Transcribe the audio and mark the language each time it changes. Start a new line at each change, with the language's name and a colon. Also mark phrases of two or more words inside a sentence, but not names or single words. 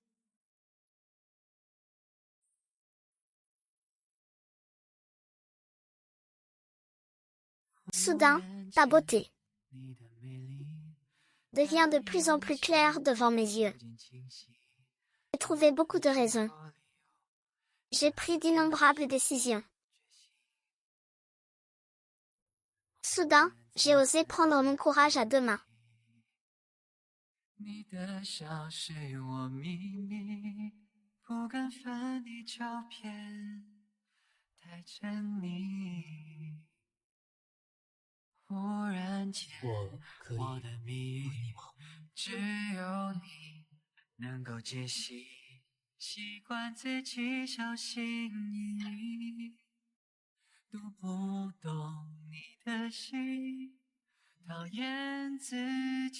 French: Soudain, ta beauté devient de plus en plus claire devant mes yeux. J'ai trouvé beaucoup de raisons. J'ai pris d'innombrables décisions. Soudain, j'ai osé prendre mon courage à deux mains.
Chinese: 你的笑是我秘密，不敢翻你照片，太沉溺。忽然间，我的谜语只有你能够解析，习惯自己小心翼翼，读不懂你的心，讨厌自己。